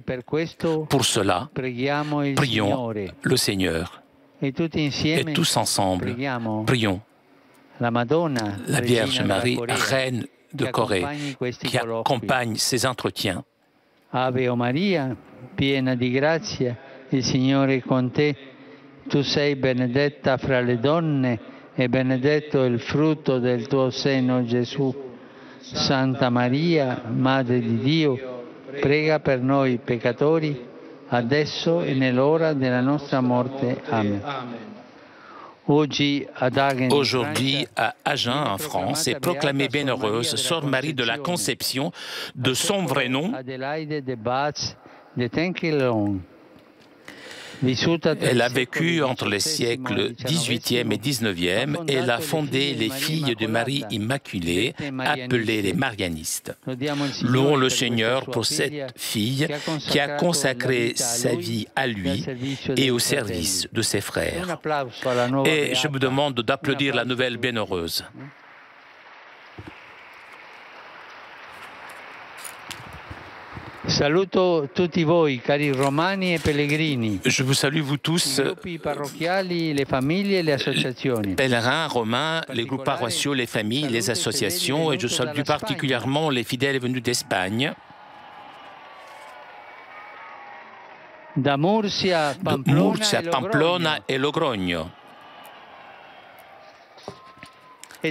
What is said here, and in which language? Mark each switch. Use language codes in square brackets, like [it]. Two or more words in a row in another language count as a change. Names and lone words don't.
[fr] Pour cela, prions le Seigneur et tous ensemble, prions la Vierge Marie, Reine de Corée, qui accompagne ces entretiens. [it] Ave Maria, piena di grazia, il Signore è con te. Tu sei benedetta fra le donne e benedetto il frutto del tuo seno, Gesù. Santa Maria, Madre di Dio, prega per noi peccatori, adesso e nell'ora della nostra morte. Amen. [fr] Aujourd'hui, à Agen, en France, est proclamée bienheureuse Sœur Marie de la Conception, de son vrai nom. Elle a vécu entre les siècles XVIIIe et XIXe et elle a fondé les Filles de Marie Immaculée, appelées les Marianistes. Louons le Seigneur pour cette fille qui a consacré sa vie à lui et au service de ses frères. Et je vous demande d'applaudir la nouvelle bienheureuse. [it] Saluto tutti voi, cari romani e pellegrini. [fr] Je vous salue vous tous, [it] le famiglie e le associazioni. [fr] Pèlerins romains, les groupes paroissiaux, les familles, les associations, et je salue plus particulièrement les fidèles venus d'Espagne, de Murcia, Pamplona et Logrogno, et